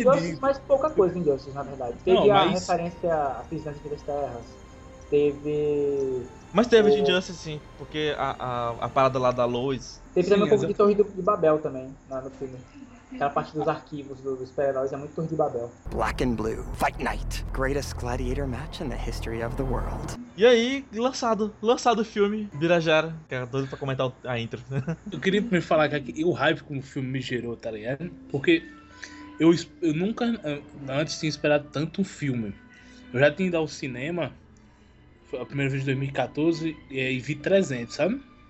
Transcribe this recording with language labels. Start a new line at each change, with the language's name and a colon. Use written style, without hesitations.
Portuguese: Injustice, mas pouca coisa em Injustice, na verdade. Teve não, mas a referência à Prisão de Três Terras. Teve. Mas teve de Injustice, sim, porque a parada lá da Lois. Teve, sim, também um pouco de Torre de Babel também, lá no filme. Aquela parte dos arquivos dos super-heróis é muito Torre de Babel.
English: Black and Blue, Fight Night. Greatest gladiator match in the history of the world.
Portuguese: E aí, lançado o filme, Birajara, que era doido pra comentar a intro. Eu queria primeiro falar que o hype como o filme me gerou, tá ligado? Porque eu nunca antes tinha esperado tanto um filme. Eu já tinha ido ao cinema. Foi a primeira vez em 2014 e vi 300, sabe?